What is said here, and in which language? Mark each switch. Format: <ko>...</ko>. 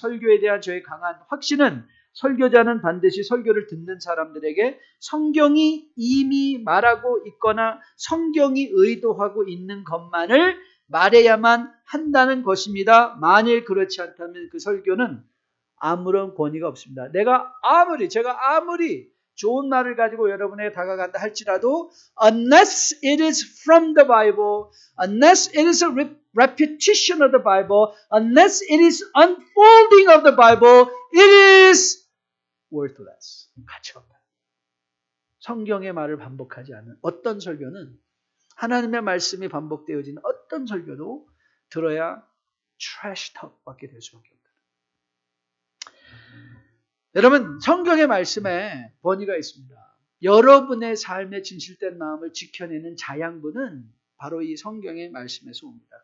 <ko>설교에 대한 저의 강한 확신은 설교자는 반드시 설교를 듣는 사람들에게 성경이 이미 말하고 있거나 성경이 의도하고 있는 것만을 말해야만 한다는 것입니다. 만일 그렇지 않다면 그 설교는 아무런 권위가 없습니다. 제가 아무리 좋은 말을 가지고 여러분에게 다가간다 할지라도</ko> <en>unless it is from the Bible, unless it is a repetition of the Bible, unless it is unfolding of the Bible, it is worthless.</en> <ko>가치 없다. 성경의 말을 반복하지 않는 어떤 설교는 하나님의 말씀이 반복되어지는 어떤 설교도 들어야</ko> <en>trash talk</en> <ko>밖에 될 수밖에 없다. 여러분, 성경의 말씀에 권위가 있습니다. 여러분의 삶의 진실된 마음을 지켜내는 자양분은 바로 이 성경의 말씀에서 옵니다.</ko>